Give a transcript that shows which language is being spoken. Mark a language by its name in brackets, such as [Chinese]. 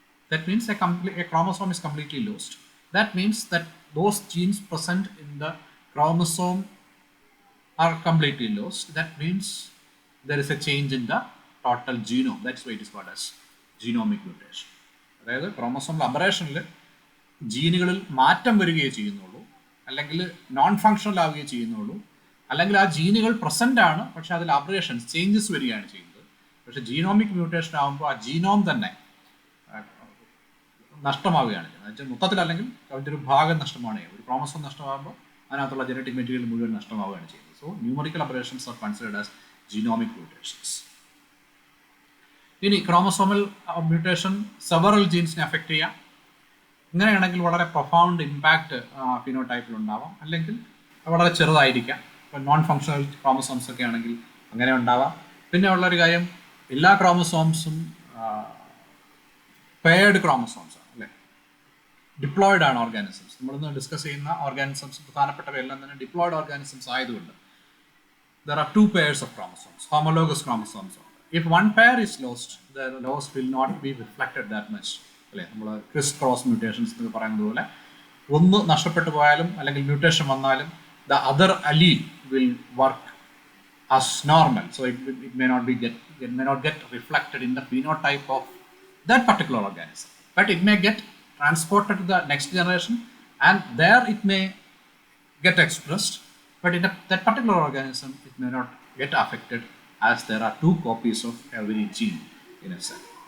[English] That means a chromosome is completely lost. That means that those genes present in the chromosome are completely lost. That means there is a change in the total genome. That's why it is called as genomic mutation. [Malayalam] അതായത് chromosome അബറേഷനിൽ ജീനുകളിൽ മാറ്റം വരികയേ ചെയ്യുന്നുള്ളൂ, അല്ലെങ്കിൽ non functional ആവുകയേ ചെയ്യുന്നുള്ളൂ, അല്ലെങ്കിൽ ആ ജീനുകൾ present ആണ് പക്ഷെ അതിൽ അബറേഷൻസ് ചേഞ്ചസ് വരികയാണ് ചെയ്യുന്നത്. പക്ഷെ ജീനോമിക് മ്യൂട്ടേഷൻ ആകുമ്പോൾ ആ ജീനോം തന്നെ നഷ്ടമാവുകയാണ് ചെയ്യുന്നത്. മൊത്തത്തിൽ അല്ലെങ്കിൽ അതിൻ്റെ ഒരു ഭാഗം നഷ്ടമാണ് ചെയ്യുന്നത്. ഒരു ക്രോമസോം നഷ്ടമാകുമ്പോൾ അതിനകത്തുള്ള ജനറ്റിക് മെറ്റീരിയൽ മുഴുവൻ നഷ്ടമാവുകയാണ് ചെയ്യുന്നത്. [English] So numerical aberrations are considered as genomic mutations. [Malayalam] ഇനി ക്രോമസോമൽ മ്യൂട്ടേഷൻ സെവറൽ ജീൻസിനെ അഫക്റ്റ് ചെയ്യാം. ഇങ്ങനെയാണെങ്കിൽ വളരെ പ്രൊഫൗണ്ട് ഇമ്പാക്റ്റ് ഫിനോടൈപ്പിൽ ഉണ്ടാവാം, അല്ലെങ്കിൽ വളരെ ചെറുതായിരിക്കാം. ഇപ്പോൾ നോൺ ഫങ്ഷണൽ ക്രോമസോംസ് ഒക്കെ ആണെങ്കിൽ അങ്ങനെ ഉണ്ടാവാം. പിന്നെ ഉള്ളൊരു കാര്യം, എല്ലാ ക്രോമസോംസും പെയർഡ് ക്രോമസോംസ് ആണ്, അല്ലേ? ഡിപ്ലോയിഡ് ആണ് ഓർഗാനിസംസ്. നമ്മളിന്ന് ഡിസ്കസ് ചെയ്യുന്ന ഓർഗാനിസംസ് പ്രധാനപ്പെട്ടവയെല്ലാം തന്നെ ഡിപ്ലോയിഡ് ഓർഗാനിസംസ് ആയതുകൊണ്ട് [English] there are two pairs of chromosomes, homologous chromosomes. If one pair is lost, the loss will not be reflected that much. [Malayalam] അല്ലേ, നമ്മൾ ക്രിസ് ക്രോസ് മ്യൂട്ടേഷൻസ് എന്ന് പറയുന്നത് പോലെ ഒന്ന് നഷ്ടപ്പെട്ടു പോയാലും അല്ലെങ്കിൽ മ്യൂട്ടേഷൻ വന്നാലും [English] the other allele will work as normal, so it may not get reflected in the phenotype of that particular organism, but it may get transported to the next generation and there it may get expressed, but in that particular organism it may not get affected as there are two copies of every gene in a cell.